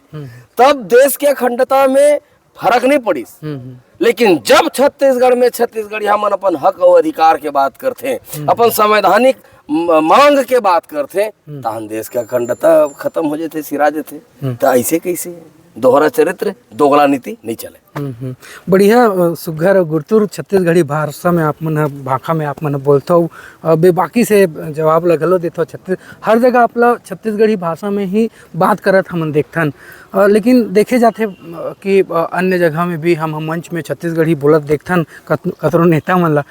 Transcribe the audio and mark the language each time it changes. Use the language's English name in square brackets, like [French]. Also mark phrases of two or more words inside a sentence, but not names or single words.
[Chhattisgarhi] तब देश के अखंडता में फर्क नहीं पड़ी। लेकिन जब छत्तीसगढ़ में छत्तीसगढ़िया मन अपन हक और अधिकार के बात करते, अपन संवैधानिक मांग के बात करते, तहन देश के अखंडता खत्म हो जाते, सिरा जाते। तो ऐसे कैसे दोहरा चरित्र दोगला नीति नहीं चले। बढ़िया सुघर और गुरतुर छत्तीसगढ़ी भाषा में आप मन भाखा में आप मन बोलते हो, बेबाकी से जवाब लगलो देते हो। हर जगह आप लोग छत्तीसगढ़ी भाषा में ही बात करत हमन देखथन, लेकिन देखे जाते कि अन्य जगह में भी हम मंच में छत्तीसगढ़ी बोलत देखथन कतरो नेता मन ला।